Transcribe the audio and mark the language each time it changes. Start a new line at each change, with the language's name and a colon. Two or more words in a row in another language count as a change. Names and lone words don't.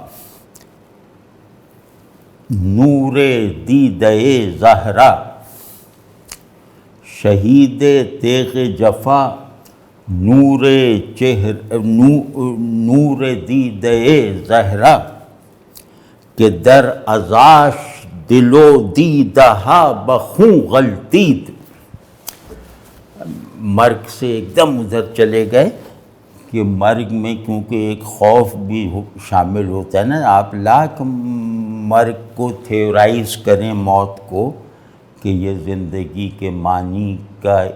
Persian: نور دیدہ زہرا، شہید تیغ جفا نور دیدہ زہرا، کہ در ازاش دل و دیدہا بخوں
Urdu: غلطید، مرگ سے ایک دم ادھر چلے گئے کہ مرگ میں کیونکہ ایک خوف بھی شامل ہوتا ہے نا، آپ لاکھ مرگ کو تھیورائز کریں موت کو کہ یہ زندگی کے معنی کا